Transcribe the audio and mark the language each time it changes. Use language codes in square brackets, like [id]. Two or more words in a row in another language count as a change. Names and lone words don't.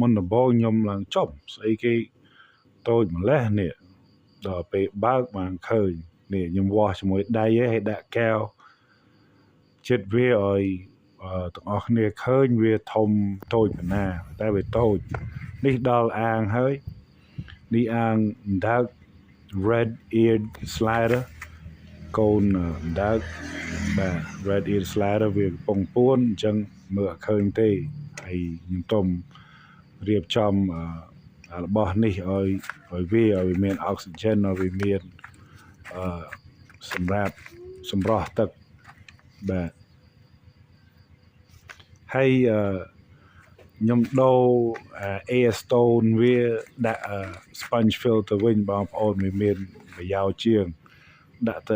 [km] នដំបូងខ្ញុំឡើងចប់ស្អីគេតូចម្លេះនេះដល់ពេលបើកបានឃើញនេះខ្ញុំវា ស់ជាមួយដៃហើយដាក់កែវចិត្តវាឲ្យទាំងអស់គ្នាឃើញវាធំតូចប៉ុណ្ណាតែវាតូចនេះដល់អាងហើយនេះអាងដើក [en] red eared slider [km] កូនដើកបាទ [en] red eared slider [km] វាកំពុងពួនអញ្ចឹងមើលអត់ឃើញទេហើយខ្ញុំទុំរៀបចំរបស់នេះឲ្យវាមាន oxygen ឲ្យវាមាន សម្រាប់សម្រស់ទឹកបាទហើយខ្ញុំដូរ [en] air stone [km] វាដាក់ [en] sponge filter [km] វិញបងប្អូនវាមានប្រយោជន៍ជាងដាក់ទៅ